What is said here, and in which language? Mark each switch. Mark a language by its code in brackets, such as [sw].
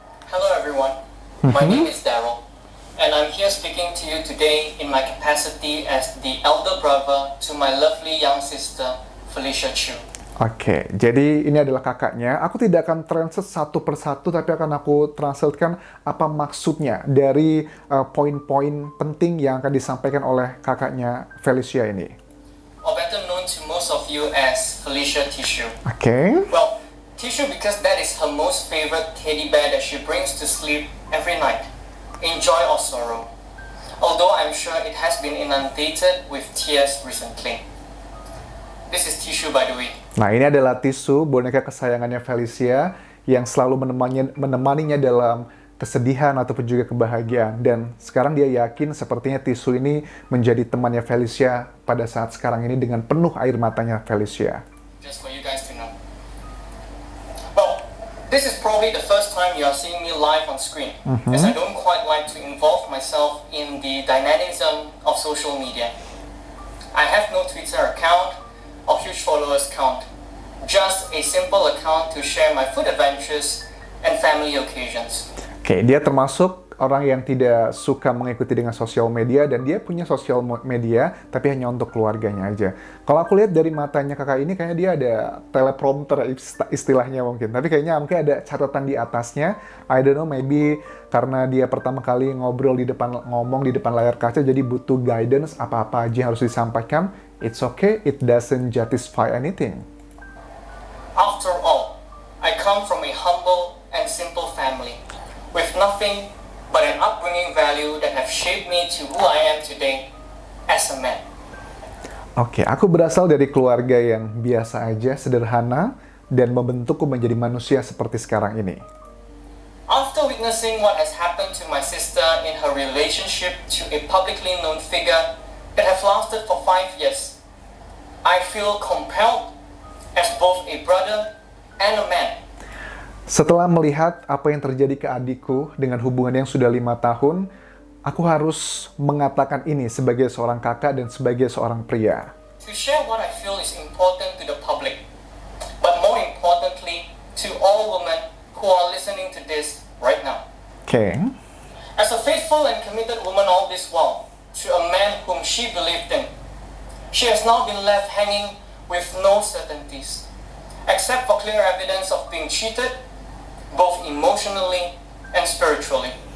[en] Hello everyone, my name is Daryl, and I'm here speaking to you today in my capacity as the elder brother to my lovely young sister, Felicia Chu. [id] Oke, jadi ini adalah kakaknya. Aku tidak akan translate satu persatu, tapi akan aku translatekan apa maksudnya dari poin-poin penting yang akan disampaikan oleh kakaknya Felicia ini. [en] Or better known to most of you as Felicia Tissue. [id] Oke. [en] Well, Tissue because that is her most favorite teddy bear that she brings to sleep every night, in joy or sorrow. Although I'm sure it has been inundated with tears recently. This is Tissue by the way. [id] Nah, ini adalah Tisu, boneka kesayangannya Felicia yang selalu menemaninya dalam kesedihan ataupun juga kebahagiaan. Dan sekarang dia yakin sepertinya Tisu ini menjadi temannya Felicia pada saat sekarang ini dengan penuh air matanya Felicia. [en] Just for you guys to know. Well, this is probably the first time you are seeing me live on screen, as I don't quite like to involve myself in the dynamism of social media. I have no Twitter account or huge followers count, just a simple account to share my food adventures and family occasions. [id] Oke, dia termasuk orang yang tidak suka mengikuti dengan sosial media dan dia punya sosial media tapi hanya untuk keluarganya aja. Kalau aku lihat dari matanya kakak ini kayaknya dia ada teleprompter istilahnya mungkin. Tapi kayaknya mungkin ada catatan di atasnya. [en] I don't know, maybe [id] karena dia pertama kali ngomong di depan layar kaca jadi butuh guidance apa-apa aja yang harus disampaikan. [en] It's okay, it doesn't justify anything. After all, I come from a humble and simple family with nothing but an upbringing value that have shaped me to who I am today as a man. [id] Oke, aku berasal dari keluarga yang biasa aja, sederhana, dan membentukku menjadi manusia seperti sekarang ini. [en] After witnessing what has happened to my sister in her relationship to a publicly known figure that have lasted for 5 years, I feel compelled as both a brother and a man. [id] Setelah melihat apa yang terjadi ke adikku dengan hubungan yang sudah 5 tahun, aku harus mengatakan ini sebagai seorang kakak dan sebagai seorang pria. [en] To share what I feel is important to the public, but more importantly, to all women who are listening to this right now. [id] Oke. [en] As a faithful and committed woman all this while, to a man whom she believed in, she has now been left hanging with no certainties, except for clear evidence of being cheated, both emotionally and spiritually.